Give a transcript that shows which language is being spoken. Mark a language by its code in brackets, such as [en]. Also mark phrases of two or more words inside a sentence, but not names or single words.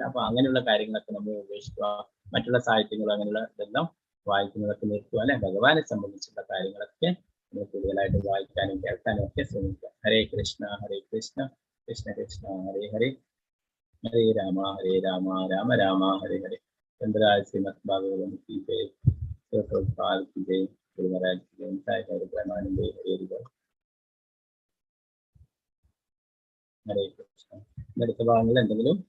[ml] അപ്പൊ അങ്ങനെയുള്ള കാര്യങ്ങളൊക്കെ നമ്മൾ ഉപേക്ഷിക്കുക, മറ്റുള്ള സാഹിത്യങ്ങളും അങ്ങനെയുള്ള ഇതെല്ലാം വായിക്കുന്നതൊക്കെ നിർത്തുക അല്ലെ. ഭഗവാനെ സംബന്ധിച്ചുള്ള കാര്യങ്ങളൊക്കെ നമ്മൾ കൂടുതലായിട്ട് വായിക്കാനും കേൾക്കാനും ഒക്കെ ശ്രമിക്കുക. [sa] ഹരേ കൃഷ്ണ കൃഷ്ണ കൃഷ്ണ ഹരേ ഹരേ, ഹരേ രാമ രാമ രാമ ഹരേ ഹരേ. [hi] ചന്ദ്രായ ശ്രീമദ് ഭാഗവതം की जय, प्रभुपाद की जय, गुरु महाराज की जय, साई ब्रह्मानंद हरे हरे। [ml] ഹരേ കൃഷ്ണ. അടുത്ത ഭാഗങ്ങളിൽ എന്തെങ്കിലും